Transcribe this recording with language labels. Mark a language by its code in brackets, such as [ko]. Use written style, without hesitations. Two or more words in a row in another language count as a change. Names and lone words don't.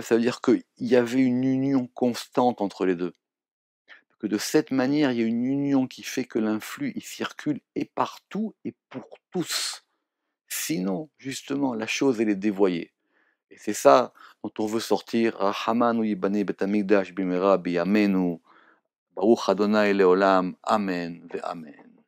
[fr] Ça veut dire qu'il y avait une union constante entre les deux. Que de cette manière, il y a une union qui fait que l'influx, il circule et partout et pour tous. Sinon, justement, la chose, elle est dévoyée. Et c'est ça dont on veut sortir. [he] רחמנא יבנה בית המקדש במהרה בימינו. ברוך ה' לעולם. אמן ואמן.